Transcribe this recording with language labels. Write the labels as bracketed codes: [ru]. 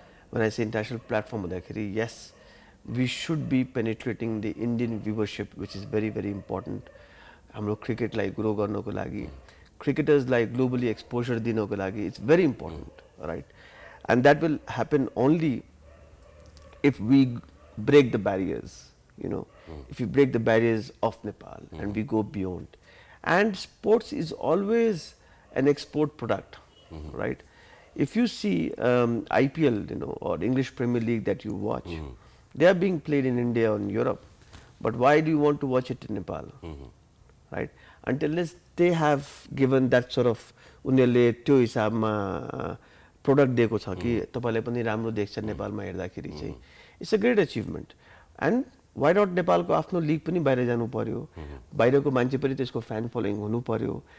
[en] When I say international platform [ne] भन्दाखेरि [en] yes, we should be penetrating the Indian viewership which is very very important. [ne] हाम्रो क्रिकेटलाई grow गर्नको लागि, क्रिकेटर्सलाई globally exposure दिनको लागि [en] It's very important, right. And that will happen only if we break the barriers, if you break the barriers of Nepal and we go beyond. And sports is always an export product, right? If you see IPL, or English Premier League that you watch, they are being played in India or in Europe, but why do you want to watch it in Nepal, right? Until they have given that sort of [ne] उनीहरूले त्यो हिसाबमा product दिएको छ कि तपाईलाई पनि राम्रो देख्छ नेपालमा हेर्दाखेरि चाहिँ [en] It's a great achievement. And why not [ne] नेपालको आफ्नो लिग पनि बाहिर जानु पर्यो, बाहिरको मान्छे पनि त्यसको फ्यान फलोइङ हुनु पर्यो।